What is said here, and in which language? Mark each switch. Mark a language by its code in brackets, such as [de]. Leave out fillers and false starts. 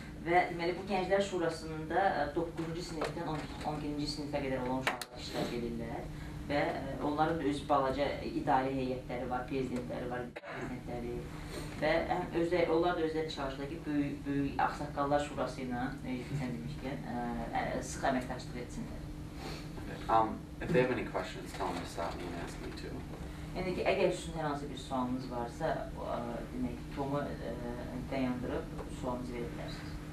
[az] Və deməli, bu gənclər şurasının da 9-cu sinifdən 12-ci sinifə qədər olan uşaqlar iştirak edirlər və onların da öz balaca idarə heyətləri var, prezidentləri var, prezidentləri və onlar da özləri çalışırlar ki, böyük ağsaqqallar şurası ilə, sən demişkən, sıx əməkdaşlıq etsinlər. [en] If they have any questions, tell them to stop me and ask me too. [az] Yəni ki, əgər sizin hər hansı bir sualınız varsa, demək, Tomu dayandırıb sualınızı verir bilərsiniz.